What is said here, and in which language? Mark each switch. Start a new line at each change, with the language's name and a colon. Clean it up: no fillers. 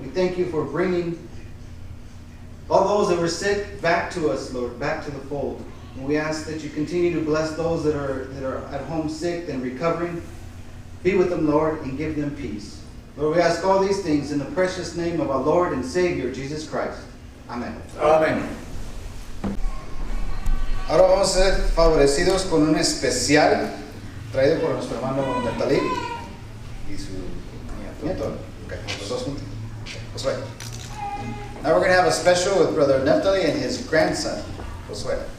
English: We thank you for bringing all those that were sick back to us, Lord, back to the fold. And we ask that you continue to bless those that are at home sick and recovering. Be with them, Lord, and give them peace. Lord, we ask all these things in the precious name of our Lord and Savior, Jesus Christ.
Spanish: Amén. Amén. Ahora vamos a ser favorecidos con un especial traído por nuestro hermano Nephtali y su nieto. Okay, los dos juntos. Josué.
English: Now we're going to have a special with Brother Nephtali and his grandson, Josué.